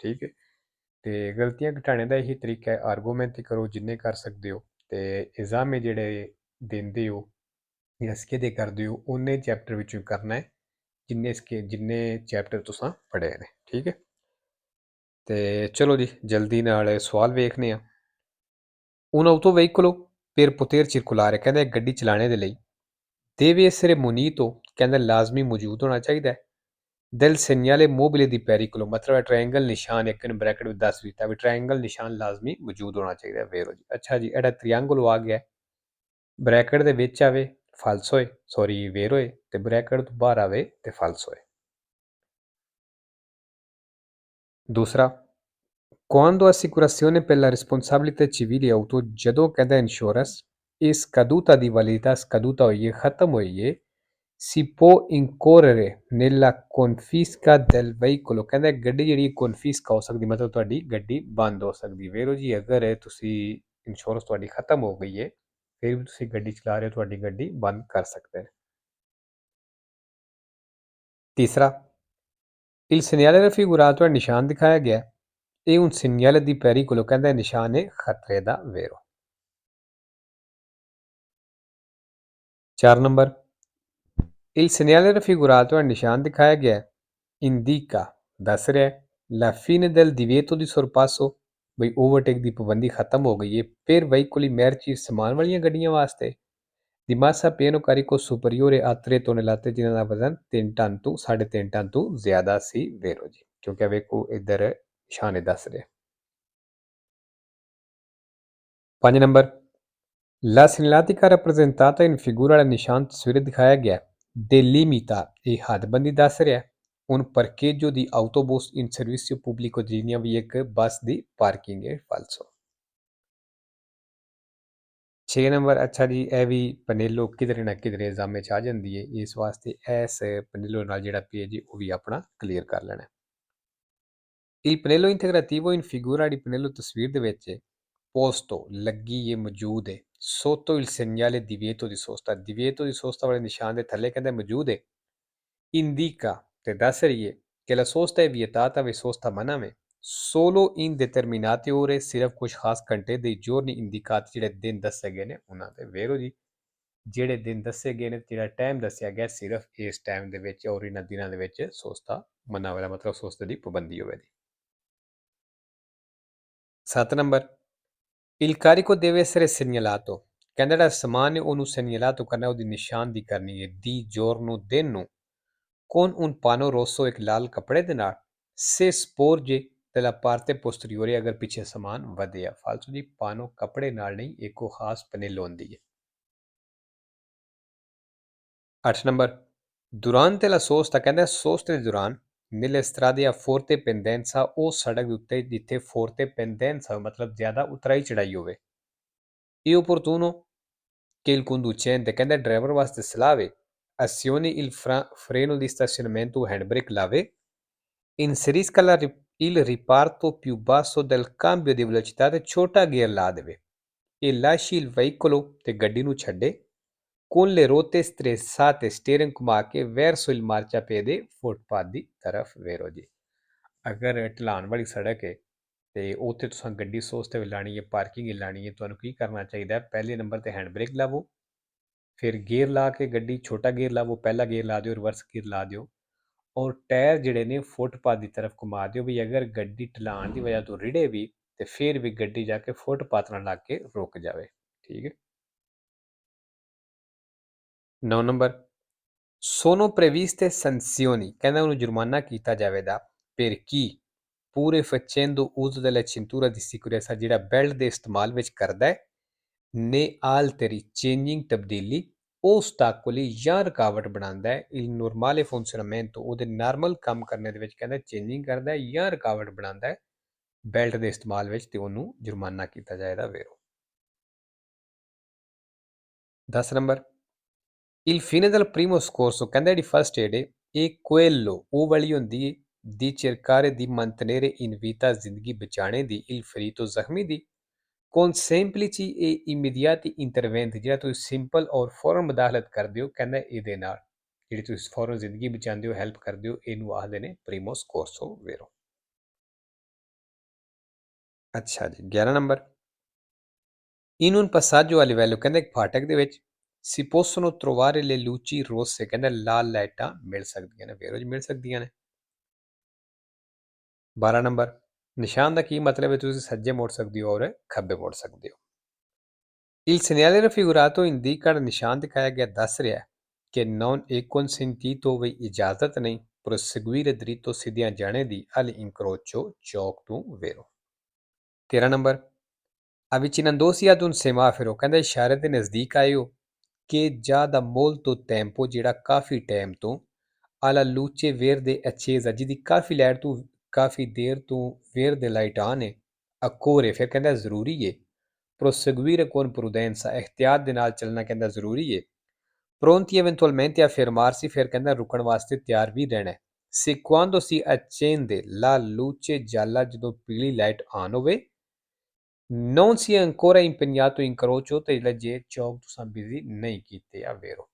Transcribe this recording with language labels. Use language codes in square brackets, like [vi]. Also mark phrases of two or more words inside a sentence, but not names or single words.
[pa] ਠੀਕ ਹੈ, ਤੇ ਗਲਤੀਆਂ ਘਟਾਉਣੇ ਦਾ ਇਹੀ ਤਰੀਕਾ ਹੈ, ਆਰਗੂਮੈਂਟ ਹੀ ਕਰੋ ਜਿੰਨੇ ਕਰ ਸਕਦੇ ਹੋ ਤੇ ਐਗਜ਼ਾਮੇ ਜਿਹੜੇ ਦਿੰਦੇ ਹੋ ਜਾਂ ਸਿੱਕੇ ਕਰਦੇ ਹੋ ਉਹਨੇ ਚੈਪਟਰ ਵਿੱਚੋਂ ਕਰਨਾ ਹੈ ਜਿੰਨੇ ਚੈਪਟਰ ਤੁਸੀਂ ਪੜ੍ਹੇ ਨੇ। ਠੀਕ ਹੈ, ਤੇ ਚਲੋ ਜੀ ਜਲਦੀ ਨਾਲ ਸਵਾਲ ਵੇਖਨੇ ਆ। [it] Un autoveicolo per poter circolare [pa] ਕਹਿੰਦਾ ਗੱਡੀ ਚਲਾਣੇ ਦੇ ਲਈ [it] deve essere munito [pa] ਕਹਿੰਦਾ ਲਾਜ਼ਮੀ ਮੌਜੂਦ ਹੋਣਾ ਚਾਹੀਦਾ ਹੈ [it] del segnale mobile di pericolo, [pa] ਮਤਲਬ ਹੈ ਟ੍ਰਾਇੰਗਲ ਨਿਸ਼ਾਨ ਇੱਕ ਬ੍ਰੈਕਟ ਵਿੱਚ ਦੱਸ ਦਿੱਤਾ ਵੀ ਟ੍ਰਾਇੰਗਲ ਨਿਸ਼ਾਨ ਲਾਜ਼ਮੀ ਮੌਜੂਦ ਹੋਣਾ ਚਾਹੀਦਾ ਹੈ। ਵੇਰੋ ਜੀ, ਅੱਛਾ ਜੀ ਇਹਦਾ ਤ੍ਰਿਆਂਗਲ ਆ ਗਿਆ ਬ੍ਰੈਕਟ ਦੇ ਵਿੱਚ ਆਵੇ ਫਾਲਸ ਹੋਏ, ਸੌਰੀ ਵੇਰ ਹੋਏ, ਤੇ ਬ੍ਰੈਕਟ ਤੋਂ ਬਾਹਰ ਆਵੇ ਤੇ ਫਾਲਸ ਹੋਏ। ਦੂਸਰਾ, [it] quando assicurazione per la responsabilità civile auto [pa] ਜਦੋਂ ਕਹਿੰਦਾ ਇੰਸ਼ੋਰੈਂਸ ਇਹ scaduta ਦੀ [it] validità scaduta [pa] ਹੋਈ ਹੈ, ਖਤਮ ਹੋਈ ਹੈ, [it] si può incorrere nella confisca del veicolo [pa] ਕਹਿੰਦਾ ਗੱਡੀ ਜਿਹੜੀ confisca ਹੋ ਸਕਦੀ, ਮਤਲਬ ਤੁਹਾਡੀ ਗੱਡੀ ਬੰਦ ਹੋ ਸਕਦੀ। ਵੇਰੋ ਜੀ ਅਗਰ ਤੁਸੀਂ ਇੰਸ਼ੋਰੈਂਸ ਤੁਹਾਡੀ ਖਤਮ ਹੋ ਗਈ ਹੈ ਫਿਰ ਵੀ ਤੁਸੀਂ ਗੱਡੀ ਚਲਾ ਰਹੇ ਹੋ, ਤੁਹਾਡੀ ਗੱਡੀ ਬੰਦ ਕਰ ਸਕਦੇ ਨੇ। ਤੀਸਰਾ, [it] il segnale raffigurato è [pa] ਨਿਸ਼ਾਨ ਦਿਖਾਇਆ ਗਿਆ, ਇਹ [it] un segnale di pericolo [pa] ਕਹਿੰਦਾ ਨਿਸ਼ਾਨ ਹੈ ਖਤਰੇ ਦਾ। ਵੇਰੋ 4 ਨੰਬਰ, [it] il segnale raffigurato è [pa] ਨਿਸ਼ਾਨ ਦਿਖਾਇਆ ਗਿਆ indica ਦੱਸ ਰਿਹਾ [it] la fine del divieto di sorpasso [pa] ਬਈ ਓਵਰਟੇਕ ਦੀ ਪਾਬੰਦੀ ਖਤਮ ਹੋ ਗਈ ਹੈ [it] per veicoli merci [pa] ਸਮਾਨ ਵਾਲੀਆਂ ਗੱਡੀਆਂ ਵਾਸਤੇ [it] di massa pieno carico superiore a 3 tonnellate [pa] ਜਿਨ੍ਹਾਂ ਦਾ ਵਜ਼ਨ 3 ਟਨ ਤੋਂ 3.5 ਟਨ ਤੋਂ ਜ਼ਿਆਦਾ ਸੀ। ਵੇਰੋ ਜੀ ਕਿਉਂਕਿ ਵੇਖੋ ਇੱਧਰ ਨਿਸ਼ਾਨੇ ਦੱਸ ਰਿਹਾ। 5 ਨੰਬਰ, [it] la segnaletica rappresentata in figura [pa] ਵਾਲਾ ਨਿਸ਼ਾਨ ਤਸਵੀਰ ਦਿਖਾਇਆ ਗਿਆ delimita ਇਹ ਹੱਦਬੰਦੀ ਦੱਸ ਰਿਹਾ [it] un parcheggio di autobus in servizio pubblico [pa] ਜਿਹੀਆਂ ਵੀ ਇੱਕ ਬੱਸ ਦੀ ਪਾਰਕਿੰਗ ਹੈ। ਫਾਲਸੋ 6 ਨੰਬਰ, ਅੱਛਾ ਜੀ ਇਹ ਵੀ ਪਨੇਲੋ ਕਿਧਰੇ ਨਾ ਕਿਧਰੇ ਐਗਜ਼ਾਮੇ 'ਚ ਆ ਜਾਂਦੀ ਹੈ, ਇਸ ਵਾਸਤੇ ਇਸ ਪਨੇਲੋ ਨਾਲ ਜਿਹੜਾ ਪੇਜ ਹੈ ਉਹ ਵੀ ਆਪਣਾ ਕਲੀਅਰ ਕਰ ਲੈਣਾ। [it] il pannello integrativo in figura di pannello [pa] ਤਸਵੀਰ ਦੇ ਵਿੱਚ [it] posto [pa] ਲੱਗੀ ਇਹ ਮੌਜੂਦ ਹੈ [it] sotto il segnale divieto di sosta, divieto di sosta [pa] ਵਾਲੇ ਨਿਸ਼ਾਨ ਦੇ ਥੱਲੇ ਕਹਿੰਦਾ ਮੌਜੂਦ ਹੈ [it] indica [pa] ਤੇ ਦੱਸ ਰਹੀ ਹੈ [it] che la sosta è vietata ve sosta [pa] ਮਨਾ ਵੇ [it] solo in determinate ore, [pa] ਸਿਰਫ ਕੁਝ ਖਾਸ ਘੰਟੇ [it] dei giorni indicati [pa] ਜਿਹੜੇ ਦਿਨ ਦੱਸੇ ਗਏ ਨੇ ਉਹਨਾਂ ਤੇ। ਵੇਰੋ ਜੀ ਜਿਹੜੇ ਦਿਨ ਦੱਸੇ ਗਏ ਨੇ ਜਿਹੜਾ ਟਾਈਮ ਦੱਸਿਆ ਗਿਆ ਸਿਰਫ ਇਸ ਟਾਈਮ ਦੇ ਵਿੱਚ ਔਰ ਇਹਨਾਂ ਦਿਨਾਂ ਦੇ ਵਿੱਚ ਸੋਸਤਾ ਮਨਾ ਵਾਲਾ ਮਤਲਬ ਸੋਸਤੇ ਦੀ ਪਾਬੰਦੀ ਹੋਵੇ ਦੀ। 7 ਨੰਬਰ, [it] il carico deve essere segnalato [pa] ਕਹਿੰਦਾ ਜਿਹੜਾ ਸਮਾਨ ਹੈ ਉਹਨੂੰ segnalato ਕਰਨਾ, ਉਹਦੀ ਨਿਸ਼ਾਨਦੀ ਕਰਨੀ ਹੈ [it] di giorno [pa] ਦਿਨ ਨੂੰ [it] con un pano rosso [pa] ਇੱਕ ਲਾਲ ਕੱਪੜੇ ਦੇ ਨਾਲ [it] se sporge della parte posteriore [pa] ਅਗਰ ਪਿੱਛੇ ਸਮਾਨ ਵਧਿਆ। ਫਾਲਤੂ ਜੀ ਪਾਨੋ ਕੱਪੜੇ ਨਾਲ ਨਹੀਂ, ਇੱਕੋ ਖਾਸ ਪਨੇਲ ਹੁੰਦੀ ਹੈ। 8 ਨੰਬਰ, [it] durante la sosta ਕਹਿੰਦਾ sosta [pa] ਦੇ ਦੌਰਾਨ [it] nelle strade a forte pendenza [pa] ਉਹ ਸੜਕ ਦੇ ਉੱਤੇ ਜਿੱਥੇ [it] forte pendenza [pa] ਮਤਲਬ ਜ਼ਿਆਦਾ ਉਤਰਾਈ ਚੜਾਈ ਹੋਵੇ [it] è opportuno che il conducente [pa] ਕਹਿੰਦਾ ਡਰਾਈਵਰ ਵਾਸਤੇ ਸਲਾਹ ਵੇ [it] azioni il freno di stazionamento handbrake ਲਾਵੇ inserisca il riparto più basso del cambio di velocità [pa] ਤੇ ਛੋਟਾ ਗੇਅਰ ਲਾ ਦੇਵੇ [it] e lasci il veicolo [pa] ਤੇ ਗੱਡੀ ਨੂੰ ਛੱਡੇ [it] con le ruote strizzate steering [pa] ਘੁਮਾ ਕੇ [it] verso il marciapiede [pa] ਫੁੱਟਪਾਥ ਦੀ ਤਰਫ। ਵੇਰੋ ਜੀ ਅਗਰ ਢਲਾਨ ਵਾਲੀ ਸੜਕ ਹੈ ਤੇ ਉੱਥੇ ਤੁਸੀਂ ਗੱਡੀ ਸੋਚ ਤੇ ਲਾਣੀ ਹੈ, ਪਾਰਕਿੰਗ ਲਾਣੀ ਹੈ, ਤੁਹਾਨੂੰ ਕੀ ਕਰਨਾ ਚਾਹੀਦਾ? ਪਹਿਲੇ ਨੰਬਰ ਤੇ [en] hand brake [pa] ਲਾਵੋ, ਫਿਰ ਗੇਅਰ ਲਾ ਕੇ ਗੱਡੀ ਛੋਟਾ ਗੇਅਰ ਲਾਵੋ, ਪਹਿਲਾ ਗੇਅਰ ਲਾ ਦਿਓ, [en] reverse gear [pa] ਲਾ ਦਿਓ, ਔਰ ਟਾਇਰ ਜਿਹੜੇ ਨੇ ਫੁੱਟਪਾਥ ਦੀ ਤਰਫ ਘੁਮਾ ਦਿਓ ਵੀ ਅਗਰ ਗੱਡੀ ਢਲਾਣ ਦੀ ਵਜ੍ਹਾ ਤੋਂ ਰਿੜੇ ਵੀ ਤੇ ਫਿਰ ਵੀ ਗੱਡੀ ਜਾ ਕੇ ਫੁੱਟਪਾਥ ਨਾਲ ਲੱਗ ਕੇ ਰੁਕ ਜਾਵੇ। ਠੀਕ ਹੈ। 9 ਨੰਬਰ, [it] sono previste sanzioni, [pa] ਕਹਿੰਦਾ ਉਹਨੂੰ ਜੁਰਮਾਨਾ ਕੀਤਾ ਜਾਵੇਗਾ [it] per chi pure facendo uso della cintura di sicurezza, [pa] ਜਿਹੜਾ ਬੈਲਟ ਦੇ ਇਸਤੇਮਾਲ ਵਿੱਚ ਕਰਦਾ ਹੈ, ਨੇ alteri changing ਤਬਦੀਲੀ ostacoli ਜਾਂ ਰੁਕਾਵਟ ਬਣਾਉਂਦਾ ਹੈ [it] il normale funzionamento, [pa] ਉਹਦੇ ਨਾਰਮਲ ਕੰਮ ਕਰਨੇ ਦੇ ਵਿੱਚ ਕਹਿੰਦਾ ਚੇਂਜਿੰਗ ਕਰਦਾ ਹੈ ਜਾਂ ਰੁਕਾਵਟ ਬਣਾਉਂਦਾ ਹੈ ਬੈਲਟ ਦੇ ਇਸਤੇਮਾਲ ਵਿੱਚ, ਤੇ ਉਹਨੂੰ ਜੁਰਮਾਨਾ ਕੀਤਾ ਜਾਏਗਾ ਵੇਰੋ। 10 ਨੰਬਰ, [it] il fine del primo scorso, [pa] ਕਹਿੰਦਾ ਜਿਹੜੀ [en] first aid [pa] ਹੈ ਇਹ quello ਉਹ ਵਾਲੀ ਹੁੰਦੀ ਹੈ [it] di cercare di mantenere in vita, [pa] ਜ਼ਿੰਦਗੀ ਬਚਾਣੇ ਦੀ, [it] il ferito [pa] ਜ਼ਖਮੀ ਦੀ, [it] con semplici e immediati interventi, [pa] ਜਿਹੜਾ ਤੁਸੀਂ ਸਿੰਪਲ ਔਰ ਫੌਰਨ ਮਦਾਖਲਤ ਕਰਦੇ ਹੋ, ਕਹਿੰਦਾ ਇਹਦੇ ਨਾਲ ਜਿਹੜੀ ਤੁਸੀਂ ਫੌਰਨ ਜ਼ਿੰਦਗੀ ਬਚਾਉਂਦੇ ਹੋ, ਹੈਲਪ ਕਰਦੇ ਹੋ, ਇਹਨੂੰ ਆਖਦੇ ਨੇ [it] primo soccorso [pa] ਵੇਰੋ। ਅੱਛਾ ਜੀ, 11 ਨੰਬਰ, [it] in un passaggio a livello, [pa] ਕਹਿੰਦਾ ਇੱਕ ਫਾਟਕ ਦੇ ਵਿੱਚ [it] si possono trovare le luci rosse, [pa] ਕਹਿੰਦਾ ਲਾਲ ਲਾਈਟਾਂ ਮਿਲ ਸਕਦੀਆਂ ਨੇ ਵੇਰੋ ਜੀ, ਮਿਲ ਸਕਦੀਆਂ ਨੇ। 12 ਨੰਬਰ, ਨਿਸ਼ਾਨ ਦਾ ਕੀ ਮਤਲਬ ਹੈ? ਤੁਸੀਂ ਸੱਜੇ ਮੁੜ ਸਕਦੇ ਹੋ ਔਰ ਖੱਬੇ ਮੁੜ ਸਕਦੇ ਹੋ। [it] Il segnale raffigurato indica, [pa] ਨਿਸ਼ਾਨ ਦਿਖਾਇਆ ਗਿਆ ਦੱਸ ਰਿਹਾ ਕਿ [it] non è consentito, [pa] ਵੀ ਇਜਾਜ਼ਤ ਨਹੀਂ, [it] proseguire dritto, [pa] ਸਿੱਧਿਆਂ ਜਾਣੇ ਦੀ, all'incrocio, ਚੌਕ ਤੋਂ ਵੇਰੋ। 13 ਨੰਬਰ, [it] avvicinandosi ad un semaforo, [pa] ਕਹਿੰਦਾ ਇਸ਼ਾਰੇ ਦੇ ਨਜ਼ਦੀਕ ਆਇਓ ਕਿ [it] già da molto tempo, [pa] ਜਿਹੜਾ ਕਾਫੀ ਟਾਈਮ ਤੋਂ, [it] alla luce verde accesa, [pa] ਜਿਹਦੀ ਕਾਫੀ ਲਾਈਟ ਤੋਂ ਕਾਫੀ ਦੇਰ ਤੋਂ verde ਲਾਈਟ ਆਨ ਹੈ, occorre, ਫਿਰ ਕਹਿੰਦਾ ਜ਼ਰੂਰੀ ਹੈ, [it] proseguire con prudenza, [pa] ehtiyat ਦੇ ਨਾਲ ਚੱਲਣਾ ਕਹਿੰਦਾ ਜ਼ਰੂਰੀ ਹੈ, [it] pronti eventualmente a fermarsi, [pa] ਫਿਰ ਕਹਿੰਦਾ ਰੁਕਣ ਵਾਸਤੇ ਤਿਆਰ ਵੀ ਰਹਿਣਾ ਹੈ, [it] se quando si accende la luce gialla, [pa] ਜਦੋਂ ਪੀਲੀ ਲਾਈਟ ਆਨ ਹੋਵੇ, [it] non si è ancora impegnato in crocio, [pa] ਤੇ ਜਿਹੜਾ ਜੇ ਚੌਕ ਤੁਸੀਂ ਬਿਜ਼ੀ ਨਹੀਂ ਕੀਤੇ ਆ ਵੇਰੋ।